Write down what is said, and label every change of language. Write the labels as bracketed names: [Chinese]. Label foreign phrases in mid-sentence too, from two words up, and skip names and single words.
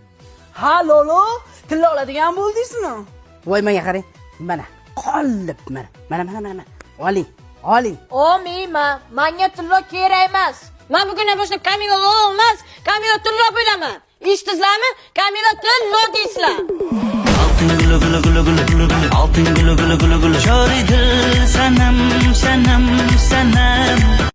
[Uzbek] Ha, Lolo, tilla oladigan bo'ldingizmi? Voy, menga qarang. Mana, qolib mana. Oling. Olmayman. Menga tilla kerak emas. Men bugundan boshlab Kamila Lolo emas, Kamila Tilla bo'laman. Eshitdingizlarmi? Kamila Tilla deysizlar. [Turkish] Altın gülü gülü gülü gülü gülü gülü. Altın gülü gülü gülü gülü. Şöyle sanam sanam sanam.